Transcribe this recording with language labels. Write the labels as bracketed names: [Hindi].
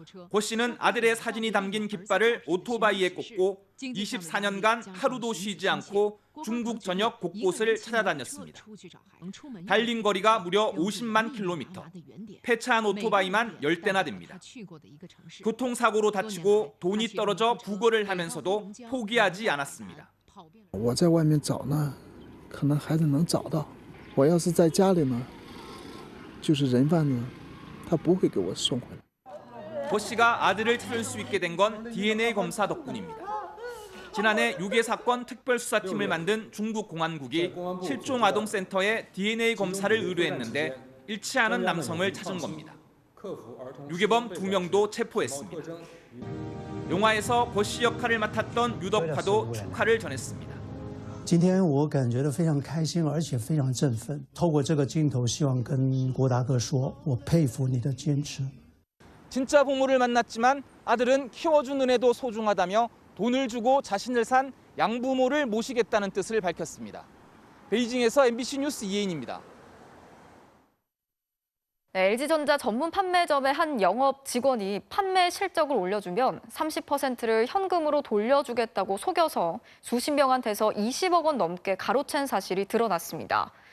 [Korean] 고 씨는 아들의 사진이 담긴 깃발을 오토바이에 꽂고 24년간 하루도 쉬지 않고 중국 전역 곳곳을 찾아다녔습니다. 달린 거리가 무려 50만 킬로미터, 폐차한 오토바이만 10대나 됩니다. 교통사고로 다치고 돈이 떨어져 구걸을 하면서도 포기하지 않았습니다. [Chinese] 我在外面找呢，可能孩子能找到。我要是在家里呢，就是人贩子，他不会给我送回来。 [Korean] 고 씨가 아들을 찾을 수 있게 된 건 DNA 검사 덕분입니다. 지난해 유괴 사건 특별수사팀을 만든 중국 공안국이 실종 아동센터에 DNA 검사를 의뢰했는데 일치 않은 남성을 찾은 겁니다. 유괴범 2명도 체포했습니다. 영화에서 고 씨 역할을 맡았던 유덕화도 축하를 전했습니다. [Chinese] 今天我感觉到非常开心，而且非常振奋。透过这个镜头，希望跟郭大哥说，我佩服你的坚持。 [Korean] 진짜 부모를 만났지만 아들은 키워준 은혜도 소중하다며 돈을 주고 자신을 산 양부모를 모시겠다는 뜻을 밝혔습니다. 베이징에서 MBC 뉴스 이혜인입니다. 네, LG전자 전문 판매점의 한 영업 직원이 판매 실적을 올려주면 30%를 현금으로 돌려주겠다고 속여서 수십 명한테서 20억 원 넘게 가로챈 사실이 드러났습니다.